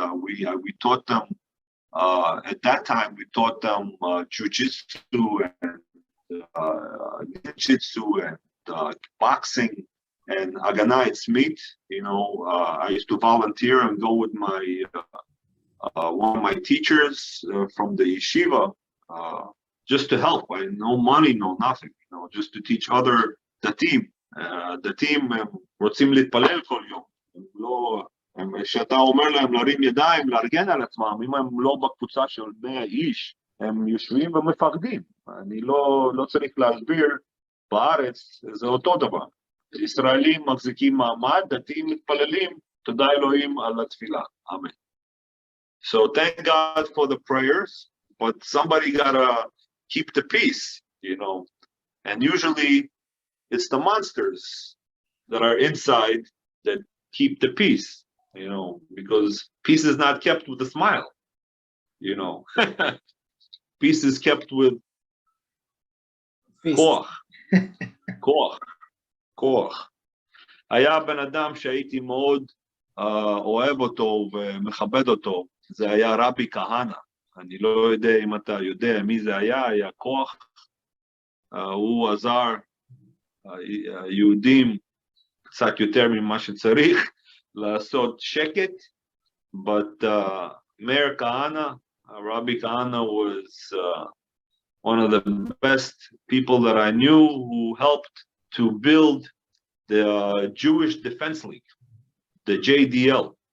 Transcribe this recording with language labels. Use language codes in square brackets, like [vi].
[en] We taught them, at that time, we taught them jujitsu and ninjutsu and boxing and Agana Etzmit. I used to volunteer and go with my one of my teachers from the yeshiva, just to help. No money, no nothing, just to teach other datim. [he] דתיים רוצים להתפלל כל יום. כשאתה אומר להם להרים ידיים, לארגן על עצמם, אם הם לא בקבוצה של 100 איש, הם יושבים ומפחדים. אני לא צריך להסביר, בארץ זה אותו דבר. ישראלים מחזיקים מעמד, דתיים מתפללים, תודה אלוהים על התפילה. אמן. [en] So thank God for the prayers, but somebody gotta keep the peace, and usually it's the monsters that are inside that keep the peace, because peace is not kept with a smile, peace is kept with [he] כוח, כוח. היה בן אדם שהייתי מאוד אוהב אותו ומכבד אותו, זה היה רבי כהנא. אני לא יודע אם אתה יודע מי זה היה כוח. הוא עזר היהודים קצת יותר ממה שצריך לעשות שקט, [en] but Meir Kahana, Rabbi Kahana was one of the best people that I knew who helped to build the Jewish Defense League, the JDL.